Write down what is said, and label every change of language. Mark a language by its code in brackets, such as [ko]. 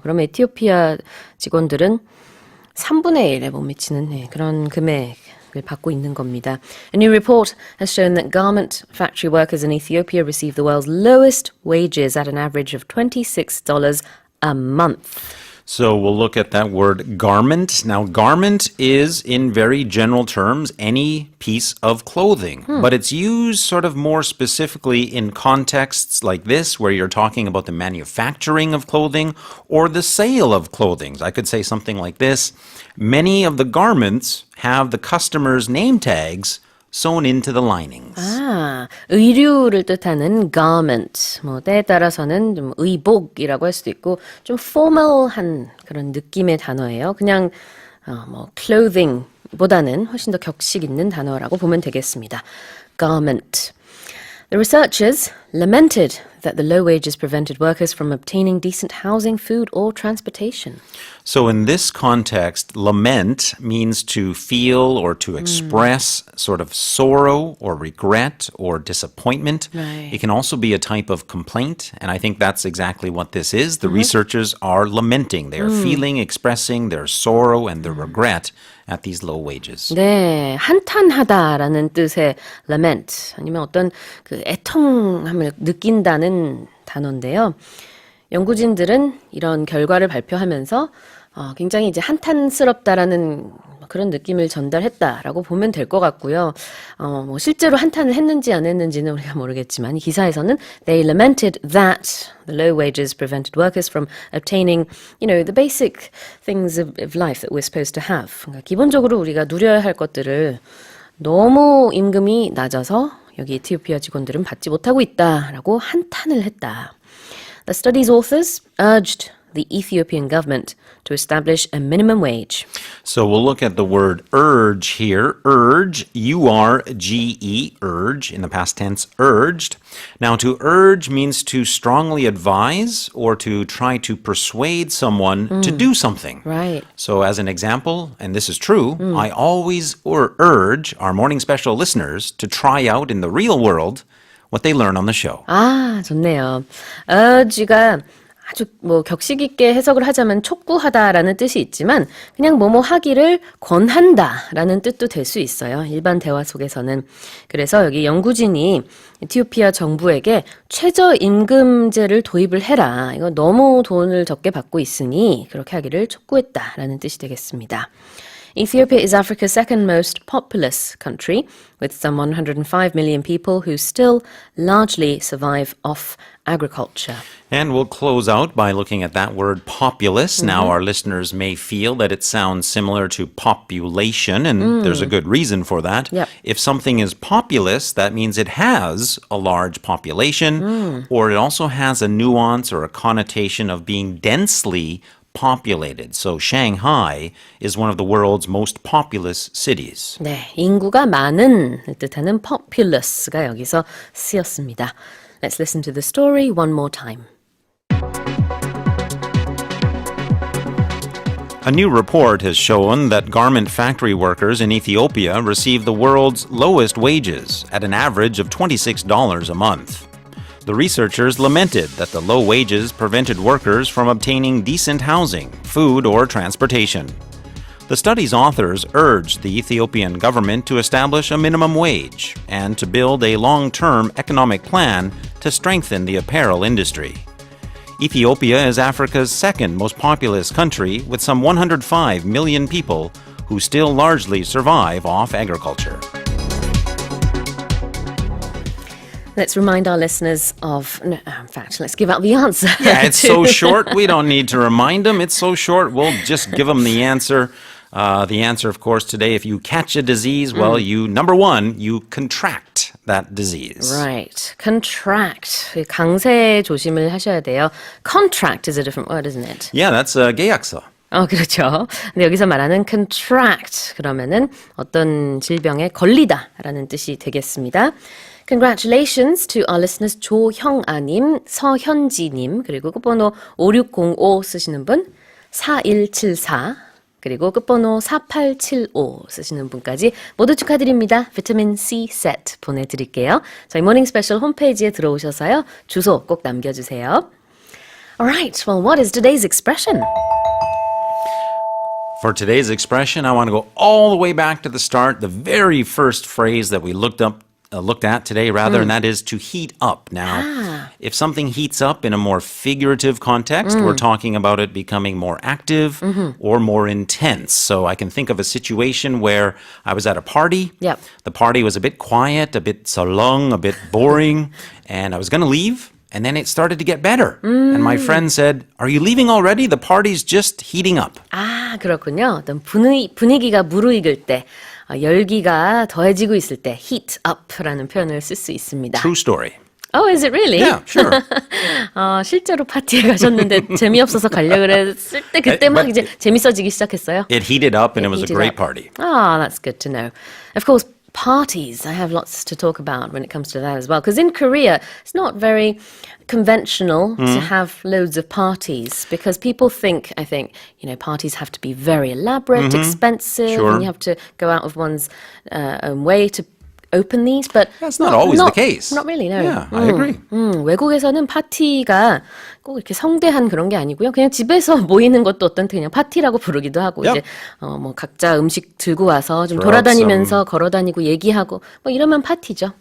[ko] 그럼 에티오피아 직원들은 3분의 1에 못 미치는 그런 금액을 받고 있는 겁니다. [en] A new report has shown that garment factory workers in Ethiopia receive the world's lowest wages at an average of $26 a month. So we'll look at that word garment. Now, garment is, in very general terms, any piece of clothing. But it's used sort of more specifically in contexts like this, where you're talking about the manufacturing of clothing or the sale of clothing. I could say something like this. Many of the garments have the customer's name tags sewn into the linings. [ko] 아, 의류를 뜻하는 garment. 뭐 때에 따라서는 좀 의복이라고 할 수도 있고 좀 formal한 그런 느낌의 단어예요. 그냥 뭐 clothing보다는 훨씬 더 격식 있는 단어라고 보면 되겠습니다. [en] garment. The researchers lamented that the low wages prevented workers from obtaining decent housing, food, or transportation. So in this context, lament means to feel or to express sort of sorrow or regret or disappointment. Right. It can also be a type of complaint, and I think that's exactly what this is. The researchers are lamenting. They are feeling, expressing their sorrow and their regret at these low wages. [ko] 네, 한탄하다라는 뜻의 lament 아니면 어떤 그 애통함을 느낀다는 단어인데요. 연구진들은 이런 결과를 발표하면서 굉장히 이제 한탄스럽다라는 그런 느낌을 전달했다라고 보면 될 것 같고요. 뭐 실제로 한탄을 했는지 안 했는지는 우리가 모르겠지만 이 기사에서는 [en] they lamented that the low wages prevented workers from obtaining, the basic things of life that we're supposed to have. [ko] 그러니까 기본적으로 우리가 누려야 할 것들을 너무 임금이 낮아서 여기 에티오피아 직원들은 받지 못하고 있다라고 한탄을 했다. [en] The study's authors urged the Ethiopian government to establish a minimum wage. So we'll look at the word urge here. Urge, U-R-G-E, urge, in the past tense, urged. Now, to urge means to strongly advise or to try to persuade someone to do something. Right. So as an example, and this is true, I always urge our morning special listeners to try out in the real world what they learn on the show. [ko] 아, 좋네요. urge가 아주 뭐 격식 있게 해석을 하자면 촉구하다라는 뜻이 있지만 그냥 뭐뭐 하기를 권한다라는 뜻도 될 수 있어요. 일반 대화 속에서는. 그래서 여기 연구진이 에티오피아 정부에게 최저임금제를 도입을 해라. 이거 너무 돈을 적게 받고 있으니 그렇게 하기를 촉구했다라는 뜻이 되겠습니다. [en] Ethiopia is Africa's second most populous country, with some 105 million people who still largely survive off agriculture. And we'll close out by looking at that word populous. Now, our listeners may feel that it sounds similar to population, and there's a good reason for that. Yep. If something is populous, that means it has a large population, or it also has a nuance or a connotation of being densely populated. So Shanghai is one of the world's most populous cities. [ko] 네, 인구가 많은 뜻하는 populous가 여기서 쓰였습니다. [en] Let's listen to the story one more time. A new report has shown that garment factory workers in Ethiopia receive the world's lowest wages at an average of $26 a month. The researchers lamented that the low wages prevented workers from obtaining decent housing, food, or transportation. The study's authors urged the Ethiopian government to establish a minimum wage and to build a long-term economic plan to strengthen the apparel industry. Ethiopia is Africa's second most populous country with some 105 million people who still largely survive off agriculture. Let's remind our listeners of, no, in fact, let's give out the answer. Yeah, it's so short, we don't need to remind them. It's so short, we'll just give them the answer. The answer, of course, today, if you catch a disease, well, number one, you contract that disease. Right. Contract. [ko] 강세 조심을 하셔야 돼요. [en] Contract is a different word, isn't it? Yeah, that's 계약서. [ko] 그렇죠. 근데 여기서 말하는 contract 그러면은 어떤 질병에 걸리다라는 뜻이 되겠습니다. [en] Congratulations to our listeners [ko] 조형아님, 서현지님, 그리고 끝번호 5605 쓰시는 분, 4174, 그리고 끝번호 4875 쓰시는 분까지 모두 축하드립니다. 비타민 C 세트 보내드릴게요. 저희 모닝 스페셜 홈페이지에 들어오셔서요. 주소 꼭 남겨주세요. [en] Alright, well, what is today's expression? For today's expression, I want to go all the way back to the start, the very first phrase that we looked at today, and that is to heat up. Now, if something heats up in a more figurative context, we're talking about it becoming more active or more intense. So I can think of a situation where I was at a party. Yep. The party was a bit quiet, a bit salung, a bit boring, and I was going to leave. And then it started to get better. And my friend said, "Are you leaving already? The party's just heating up." [ko] 아, 그렇군요. 어떤 분위기가 무르익을 때 열기가 더해지고 있을 때 heat up라는 표현을 쓸 수 있습니다. [en] True story. Oh, is it really? Yeah, sure. [ko] 실제로 파티에 가셨는데 재미없어서 가려고 했을 때 그때 막 이제 재밌어지기 시작했어요. [en] It heated up and it was a Heated great up. party. Ah, that's good to know. Of course, parties. I have lots to talk about when it comes to that as well. Because in Korea, it's not very conventional to have loads of parties because people think, I think, parties have to be very elaborate, expensive, Sure. and you have to go out of one's own way to open these. But That's not always the case. Not really, no. Yeah, I agree. [ko] 외국에서는 파티가 꼭 이렇게 성대한 그런 게 아니고요. 그냥 집에서 모이는 것도 어떤 그냥 파티라고 부르기도 하고 [en] Yep. [ko] 이제 뭐 각자 음식 들고 와서 좀 [en] Throw out [ko] 돌아다니면서 걸어다니고 얘기하고 뭐 이러면 파티죠.